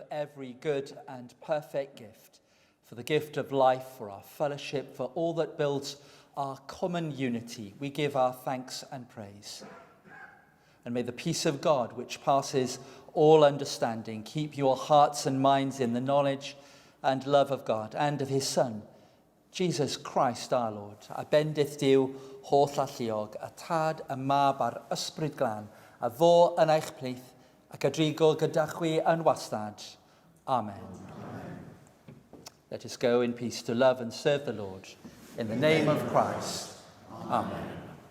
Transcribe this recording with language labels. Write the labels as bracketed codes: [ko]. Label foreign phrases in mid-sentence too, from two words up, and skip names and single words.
[en] every good and perfect gift, for the gift of life, for our fellowship, for all that builds our common unity, we give our thanks and praise. And may the peace of God, which passes all understanding, keep your hearts and minds in the knowledge and love of God and of his Son, Jesus Christ our Lord. [cy] A bendith Dyw holl alluog, a tad, a mab a'r ysbryd glân, a fo yn eich plith, ac a drigo gyda chwi yn wastad. Amen. [en] Let us go in peace to love and serve the Lord. In the name of Christ. Amen.